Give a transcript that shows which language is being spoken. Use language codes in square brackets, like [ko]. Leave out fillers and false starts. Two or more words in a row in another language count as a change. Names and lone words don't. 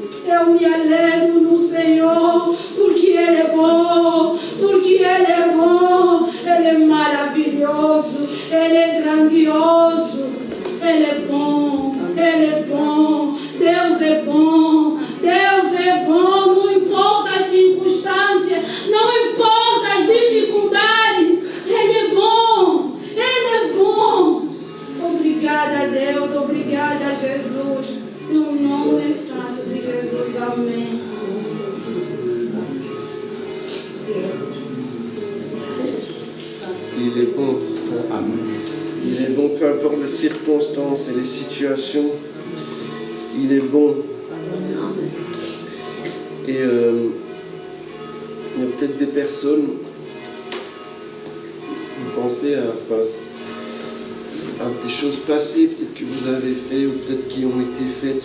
[pt] Eu me alegro no Senhor, porque Ele é bom, porque Ele é bom, Ele é maravilhoso, Ele é grandioso, Ele é bom, Ele é bom, Deus é bom, Deus é bom, não importa as circunstâncias, não importa as dificuldades, Ele é bom, Ele é bom. Obrigada, Deus, obrigada, Jesus, no nome santo de Jesus, amém. [fr] Il est bon. Il est bon, peu importe les circonstances et les situations. Il est bon. Et il y a peut-être des personnes, vous pensez à des choses passées, peut-être que vous avez fait ou peut-être qui ont été faites.